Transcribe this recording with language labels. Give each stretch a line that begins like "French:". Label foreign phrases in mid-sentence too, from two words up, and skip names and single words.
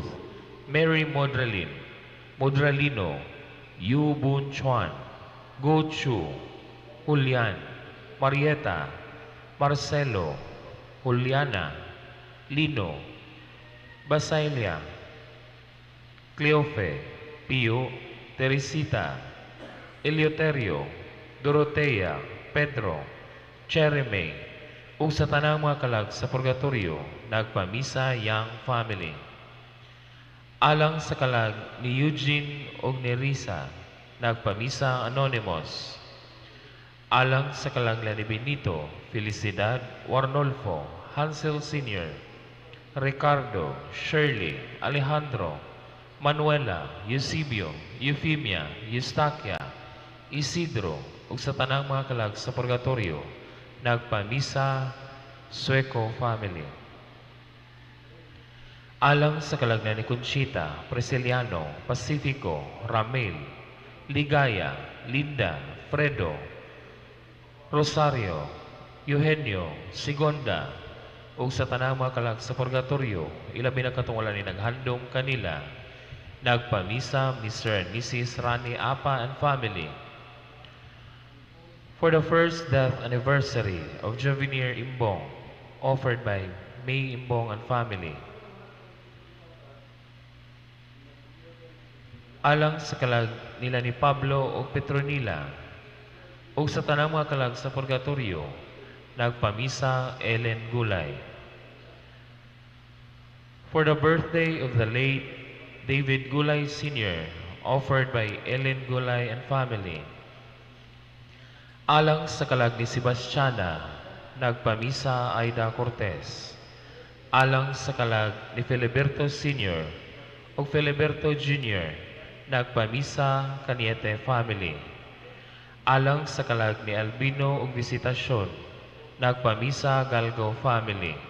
Cebuano: Mary Modralino, Yu Bun Chuan, Go Chu, Julian, Marieta, Marcelo, Juliana, Lino, Basailia, Cleofe, Pio, Teresita, Eleuterio, Dorotea, Pedro, Chereme, ug sa tanang mga kalag sa purgatorio, nagpamisa Yang family. Alang sa kalag ni Eugene ug ni Risa, nagpamisa Anonymous. Alang sa kalag ni Benito, Felicidad, Warnolfo, Hansel Sr., Ricardo, Shirley, Alejandro, Manuela, Eusebio, Euphemia, Eustaquia, Isidro, ug sa tanang mga kalag sa purgatorio, nagpamisa Sueco family. Alang sa kalagnan ni Conchita, Preseliano, Pacifico, Ramil, Ligaya, Linda, Fredo, Rosario, Eugenio, Sigonda, ug sa tanang mga kalag sa purgatorio, ilabi na katungulan ni naghandom kanila. Nagpamisa,
English: Mr. and Mrs. Rani Apa and family. For the first death anniversary of Jovenier Imbong, offered by May Imbong and family.
Cebuano: Alang sa kalag nila ni Pablo o Petronila, o sa tanang mga kalag sa purgatorio, nagpamisa Ellen Gulay.
English: For the birthday of the late David Gulay Sr., offered by Ellen Gulay and family.
Cebuano: Alang sa kalag ni Sebastiana, nagpamisa Aida Cortez. Alang sa kalag ni Filiberto Sr. o Filiberto Jr., nagpamisa Caniete family. Alang sa kalag ni Albino ug Visitasyon, nagpamisa Galgo family.